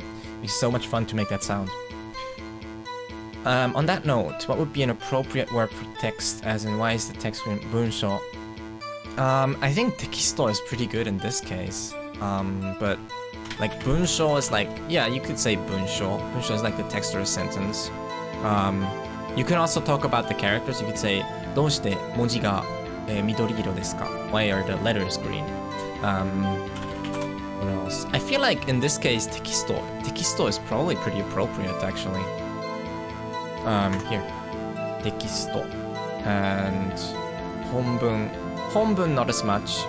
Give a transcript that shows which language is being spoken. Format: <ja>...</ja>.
<en>It'd be so much fun to make that sound. On that note, what would be an appropriate word for text, as in why is the text green? Bunsho. I think tekisto is pretty good in this case. But like bunsho is like, yeah, you could say bunsho. Bunsho is like the text or a sentence. You can also talk about the characters.</en> <ja>You could say, どうして文字が緑色ですか?</ja> <en>Why are the letters green? What else? I feel like in this case, tekisto is probably pretty appropriate actually. Here. Tekisto. And honbun not as much.</en>